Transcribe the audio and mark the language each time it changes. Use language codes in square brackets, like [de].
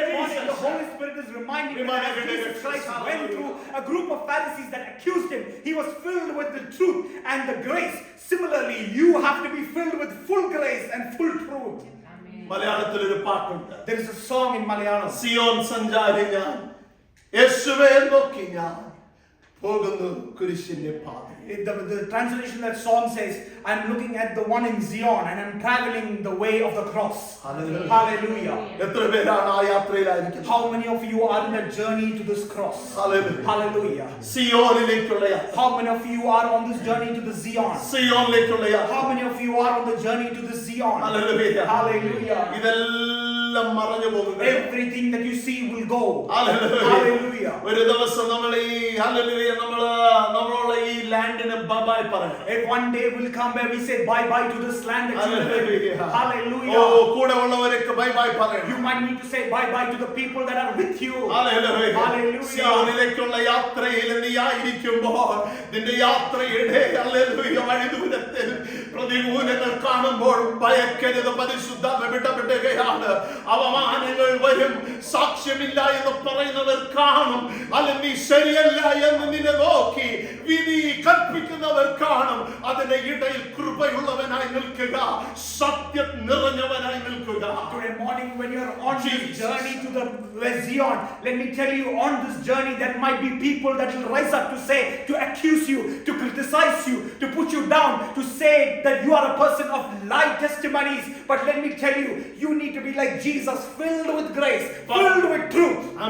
[en] This morning, Jesus. the Holy Spirit is reminding me that as Jesus Christ went through a group of Pharisees that accused him, he was filled with the truth and the grace. Similarly, you have to be filled with full grace and full truth. [ml] മലയാളത്തിൽ ഒരു പാട്ടുണ്ട്. [en] There is a song in Malayalam. [ml] Zion സഞ്ചാരി ഞാൻ, യേശുവേ നോക്കി ഞാൻ പോകുന്നു കുരിശിന്റെ പാത. [en] The translation of that song says, I'm looking at the one in Zion and I'm traveling the way of the cross. Hallelujah. Hallelujah. [ml] എത്ര പേരാണ് ആ യാത്രയിലായിരിക്കുന്നത്? [en] How many of you are in that journey to this cross? Hallelujah. Hallelujah. [ml] സിയോനിലേക്കുള്ള യാത്ര. [en] How many of you are on this journey to the Zion? [ml] സിയോനിലേക്കുള്ള യാത്ര. [en] How many of you are on the journey to the Zion? Hallelujah. Hallelujah. [ml] ഇതെല്ലാം എല്ലാം മറഞ്ഞു പോകും. [en] Everything that you see will go. Hallelujah. Hallelujah. [ml] ഒരു ദിവസം നമ്മൾ ഈ hallelujah നമ്മളുള്ള ഈ ലാൻഡിനെ ബൈ പറയണം. [en] And one day will come where we say bye bye to this land that you live in. Hallelujah. [ml] കൂടെ ഉള്ളവരൊക്കെ ബൈ പറയണം. [en] You might need to say bye bye to the people that are with you. Hallelujah. Hallelujah. [ml] സിയോനിലേക്കുള്ള യാത്രയിൽ നീ ആയിരിക്കുമ്പോൾ നിന്റെ യാത്രയുടെ hallelujah വഴിദൂരത്തിൽ പ്രതികൂലങ്ങൾ കാണുമ്പോൾ ഭയക്കരുത്. പരിശുദ്ധാത്മ വിടപെടുകയാണ്. അവമാനങ്ങൾ വരും. സാക്ഷ്യമില്ല എന്ന് പറയുന്നവർ കാണും. അല്ലെങ്കിൽ നീ ശരിയല്ല എന്ന് നിന്നെ നോക്കി വിധി കൽപ്പിക്കുന്നവർ കാണും. അതിന്റെ ഇടയിൽ കൃപയുള്ളവനായി നിൽക്കുക, സത്യം നിറഞ്ഞവനായി നിൽക്കുക. [en] Today morning when you are on this journey to the Zion, let me tell you, on this journey there might be people that will rise up to say, to accuse you, to criticize you, to put you down, to say that you are a person of light testimonies. But let me tell you, you need to be like Jesus, filled with grace, filled with truth.